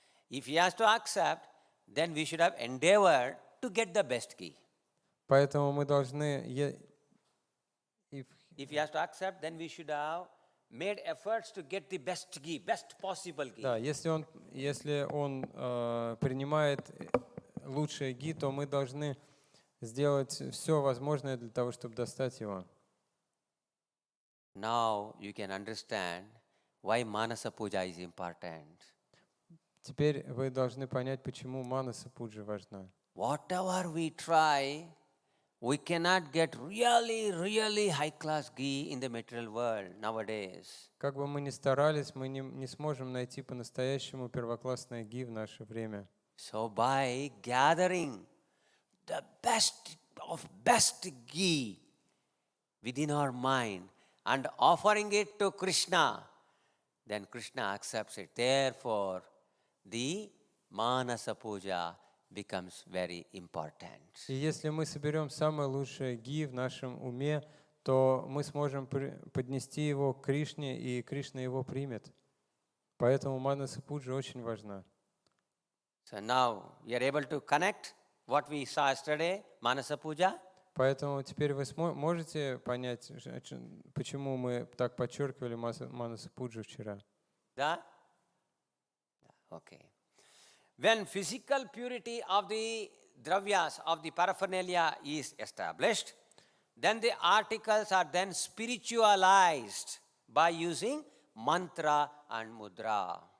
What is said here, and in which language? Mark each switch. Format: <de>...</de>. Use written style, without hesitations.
<en>If he has to accept, then we should have endeavored to get the best ghee.</en> <ru>Поэтому мы должны...</ru> <en>If he has to accept, then we should have made efforts to get the best ghee, best possible ghee.</en> <ru>Да, если он принимает лучшее ги, то мы должны сделать все возможное для того, чтобы достать его.</ru> <en>Now you can understand why Manasa Puja is important.</en> <ru>Теперь вы должны понять, почему манаса пуджа важна.</ru> <en>Whatever we try, we cannot get really high-class ghee in the material world nowadays.</en> <ru>Как бы мы ни старались, мы не сможем найти по-настоящему первоклассное ги в наше время.</ru> <en>So by gathering the best of best ghee within our mind and offering it to Krishna, then Krishna accepts it. Therefore, the Manasa Puja becomes very important.</en> <ru>И если мы соберем самое лучшее ги в нашем уме, то мы сможем поднести его к Кришне, и Кришна его примет. Поэтому манаса пуджа очень важна.</ru> <en>So now you are able to connect what we saw yesterday, Manasa Puja.</en> <ru>Поэтому теперь вы можете понять, почему мы так подчеркивали манаса пуджу вчера. Да?</ru> <en>Okay. When physical purity of the dravyas, of the paraphernalia is established, then the articles are then spiritualized by using mantra and mudra.</en>